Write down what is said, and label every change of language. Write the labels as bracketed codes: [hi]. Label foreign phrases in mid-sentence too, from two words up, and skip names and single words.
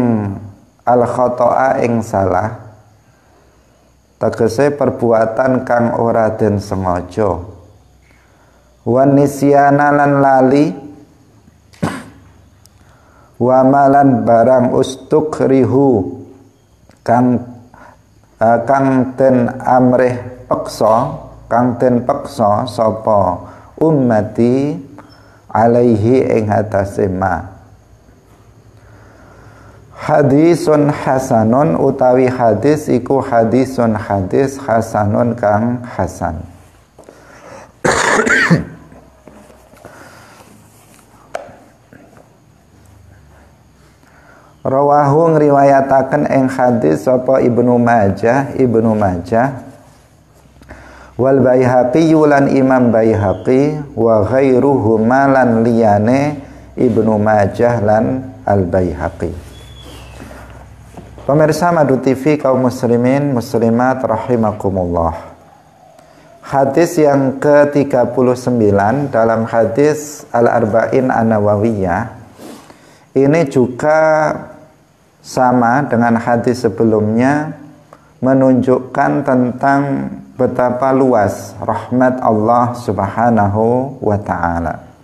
[jv] ing salah, tegese perbuatan kang ora den sengaja, [ar] والنسيان [jv] lan lali, [ar] وما [jv] barang ustukrihu kang den amrih peksa, kang den peksa sapa ummati alaihi ing atase ma. [ar] حديث حسن, [jv] utawi hadis iku [ar] حديث حديث حسن [jv] kang hasan. Rawahu ngriwayataken ing hadis sapa Ibnu Majah wal Baihaqi lan Imam Baihaqi [ar] وغيرهما [jv] lan liyane Ibnu Majah lan Al Baihaqi. [id] Pemirsa Madu TV, kaum muslimin muslimat rahimakumullah. Hadis yang ke-39 dalam hadis Al-Arba'in An-Nawawiyah ini juga sama dengan hadis sebelumnya, menunjukkan tentang betapa luas rahmat Allah Subhanahu wa ta'ala.